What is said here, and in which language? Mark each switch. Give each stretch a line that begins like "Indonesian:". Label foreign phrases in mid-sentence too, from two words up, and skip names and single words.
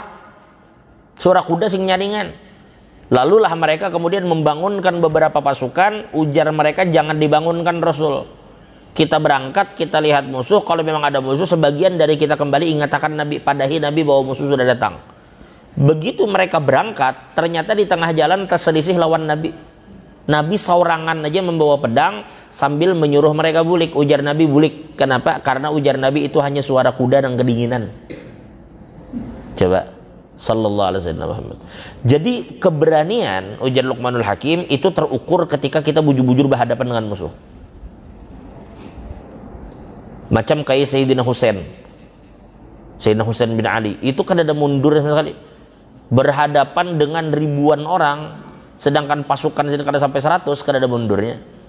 Indonesian: Suara kuda sing nyaringan. Lalulah mereka kemudian membangunkan beberapa pasukan. Ujar mereka, jangan dibangunkan Rasul. Kita berangkat, kita lihat musuh. Kalau memang ada musuh, sebagian dari kita kembali ingatakan Nabi, padahi Nabi bahwa musuh sudah datang. Begitu mereka berangkat, ternyata di tengah jalan terselisih lawan Nabi.
Banjar: Nabi saurangan aja membawa pedang sambil menyuruh mereka bulik. Ujar Nabi, bulik. Kenapa?
Indonesian: Karena ujar Nabi itu hanya suara kuda dan kedinginan. Coba,
Arabic: sallallahu alaihi wasallam.
Indonesian: Jadi keberanian, ujar Luqmanul Hakim, itu terukur ketika kita bujur-bujur berhadapan dengan musuh. Macam kayak Sayyidina Husain bin Ali, itu kan ada mundur sekali. Berhadapan dengan ribuan orang, sedangkan pasukan kada sampai 100, kan ada mundurnya.